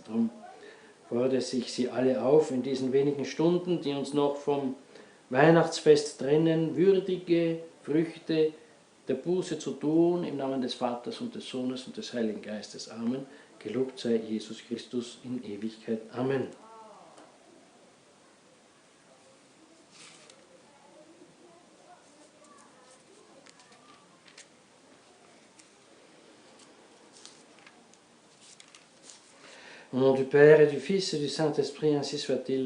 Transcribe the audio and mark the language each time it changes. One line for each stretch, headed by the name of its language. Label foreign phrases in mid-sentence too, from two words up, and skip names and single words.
German: Darum fordere ich Sie alle auf, in diesen wenigen Stunden, die uns noch vom Weihnachtsfest trennen, würdige Früchte der Buße zu tun, im Namen des Vaters und des Sohnes und des Heiligen Geistes. Amen. Gelobt sei Jesus Christus in Ewigkeit. Amen.
French: Au nom du Père et du Fils et du Saint-Esprit, ainsi soit-il.